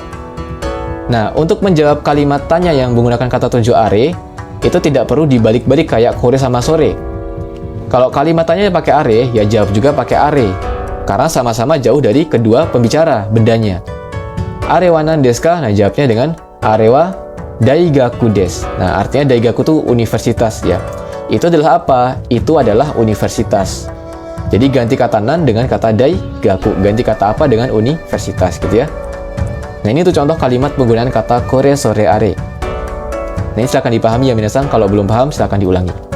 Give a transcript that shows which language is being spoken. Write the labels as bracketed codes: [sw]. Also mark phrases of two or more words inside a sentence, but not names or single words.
[id] Nah, untuk menjawab kalimat tanya yang menggunakan kata tunjuk are, itu tidak perlu dibalik-balik kayak kore sama sore. Kalau kalimat tanya pakai are, ya jawab juga pakai are. Karena sama-sama jauh dari kedua pembicara bendanya. [ja] あれは何ですか? [id] Nah, jawabnya dengan [ja] あれは大学です. [id] Nah, artinya daigaku itu universitas ya. Itu adalah apa? Itu adalah universitas. Jadi ganti kata nan dengan kata daigaku, ganti kata apa dengan universitas gitu ya. Nah ini tuh contoh kalimat penggunaan kata [ja] これそれあれ. [id] Nah ini silahkan dipahami ya minasan, kalau belum paham silahkan diulangi.